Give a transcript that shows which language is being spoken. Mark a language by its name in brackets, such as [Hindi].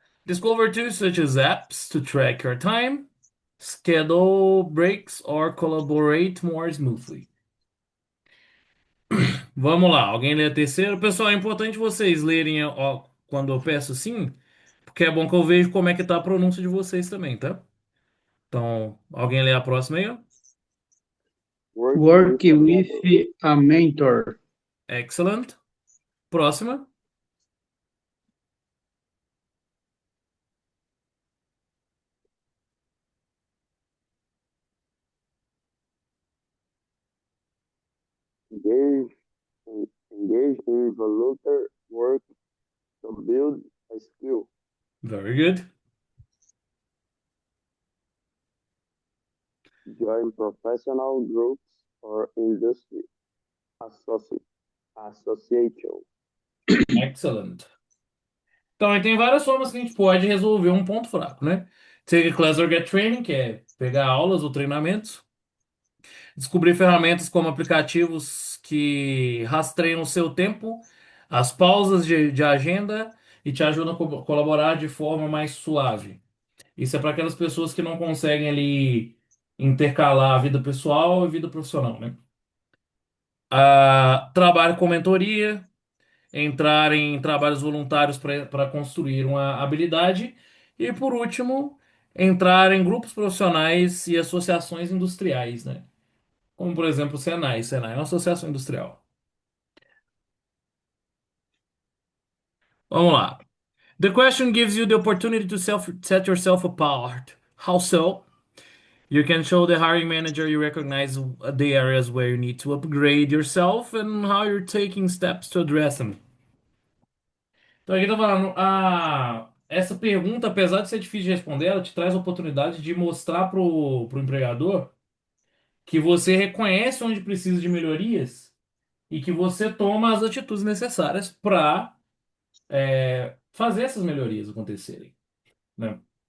[English] Discover tools such as apps to track your time, schedule breaks, or collaborate more smoothly. [Portuguese] Vamos lá, alguém lê a terceira? Pessoal, é importante vocês lerem ó, quando eu peço sim, porque é bom que eu vejo como é que tá a pronúncia de vocês também, tá? Então, alguém lê a próxima aí, ó? [English] Work Work with a with mentor. a mentor. [Portuguese] Excellent. Próxima. [English] Engage engage in volunteer work to build a skill. Very good. join professional groups or industry associ association. Excellent. [Portuguese] Então, aí tem várias formas que a gente pode resolver um ponto fraco, né? [English] Take a class or get training, [Portuguese] que é pegar aulas ou treinamentos. Descobrir ferramentas como aplicativos que rastreiam o seu tempo, as pausas de agenda e te ajudam a colaborar de forma mais suave. Isso é para aquelas pessoas que não conseguem ali intercalar a vida pessoal e vida profissional, né? Trabalho com mentoria, entrar em trabalhos voluntários para construir uma habilidade. E por último, entrar em grupos profissionais e associações industriais, né? Como por exemplo o Senai. Senai é uma associação industrial. Vamos lá. [English] The question gives you the opportunity to set yourself apart. How so? You can show the hiring manager you recognize the areas where you need to upgrade yourself and how you're taking steps to address them. [Portuguese] Então aqui tá falando, essa pergunta, apesar de ser difícil de responder, ela te traz a oportunidade de mostrar pro empregador que você reconhece onde precisa de melhorias e que você toma as atitudes necessárias para fazer essas melhorias acontecerem, né?